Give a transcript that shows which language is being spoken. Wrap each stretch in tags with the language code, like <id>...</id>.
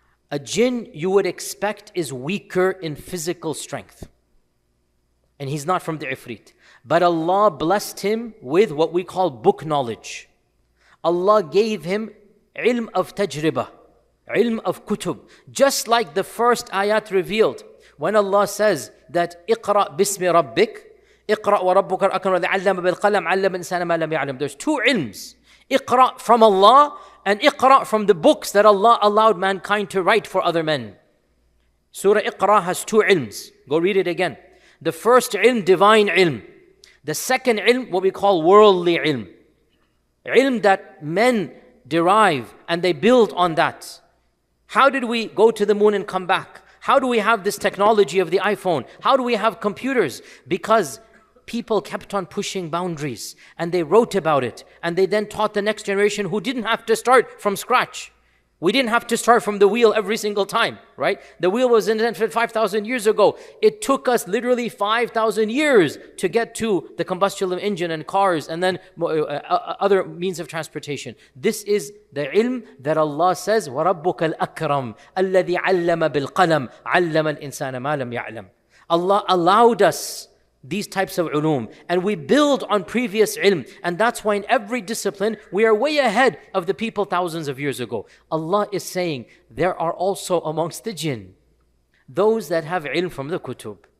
<en>A jinn you would expect is weaker in physical strength. And he's not from the ifrit. But Allah blessed him with what we call book knowledge. Allah gave him ilm of tajribah, ilm of kutub. Just like the first ayat revealed, when Allah says that</en> <ar>اقرأ باسم ربك اقرأ وربك الأكرم الذي علم بالقلم علم الإنسان ما لم يعلم.</ar> <en>There's 2 ilms. اقرأ from Allah and اقرأ from the books that Allah allowed mankind to write for other men. Surah Iqra has 2 ilms. Go read it again. The first ilm, divine ilm. The second ilm, what we call worldly ilm. Ilm that men derive and they build on that. How did we go to the moon and come back? How do we have this technology of the iPhone? How do we have computers? Because people kept on pushing boundaries and they wrote about it, and they then taught the next generation who didn't have to start from scratch. We didn't have to start from the wheel every single time, right? The wheel was invented 5,000 years ago. It took us literally 5,000 years to get to the combustion engine and cars and then other means of transportation. This is the ilm that Allah says,</en> <ar>وَرَبُّكَ الْأَكْرَمُ الَّذِي عَلَّمَ بِالْقَلَمِ عَلَّمَ الْإِنسَانَ مَا لَمْ يَعْلَمْ.</ar> <en>Allah allowed us these types of ulum, and we build on previous ilm, and that's why in every discipline we are way ahead of the people thousands of years ago. Allah is saying there are also amongst the jinn those that have ilm from the kutub.</en>